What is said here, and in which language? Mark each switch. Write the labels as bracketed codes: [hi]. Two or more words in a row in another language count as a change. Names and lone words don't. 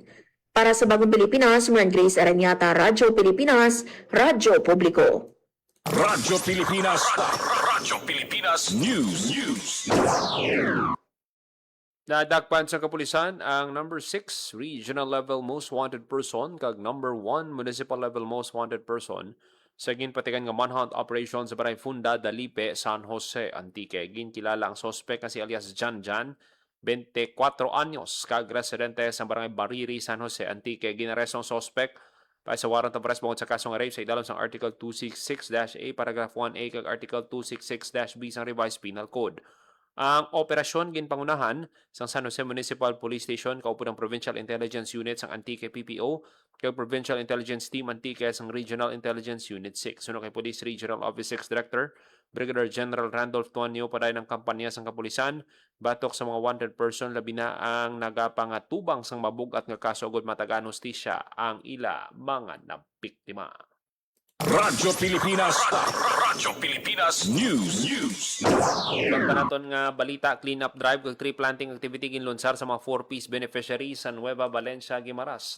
[tl] Para sa Bagong Pilipinas, Marian Grace Aranyata, Radyo Pilipinas, Radyo Publiko. Radyo Pilipinas. Radyo Pilipinas News. [hil] Nadakpan sa kapulisan ang [en] number 6 regional level most wanted person [hil] kag [en] number 1 municipal level most wanted person [hil] sa ginpatikan nga [en] manhunt operation [hil] sa Barangay Funda, Dalipe, San Jose, Antique. Ginkilala ang sospek nga si alias Jan, 24 anyos, kag residente sa Barangay Bariri, San Jose, Antique. Ginaresto ang sospek para sa [en] warrant of arrest [hil] bungod sa kasong rape sa idalom sang Article 266-A, Paragraph 1A kag Article 266-B sang Revised Penal Code. Ang operasyon ginpangunahan sa San Jose Municipal Police Station kaupod ng Provincial Intelligence Unit sang Antique PPO kay Provincial Intelligence Team Antique sang Regional Intelligence Unit 6. Suno kay Police Regional Office 6 Director Brigadier General Randolph Tuanyo paday ng kampanya sang kapulisan batok sa mga [en] wanted person [hil] labi na ang nagapangatubang sang mabugat nga kaso ugod matagaan hustisya ang ila mga nabiktima. Radyo Pilipinas. Radyo Pilipinas News. Basta naton nga balita, [en] clean-up drive [hil] kag [en] tree planting activity [hil] ginlunsar sa mga [en] 4Ps beneficiaries [hil] sa Nueva Valencia, Guimaras.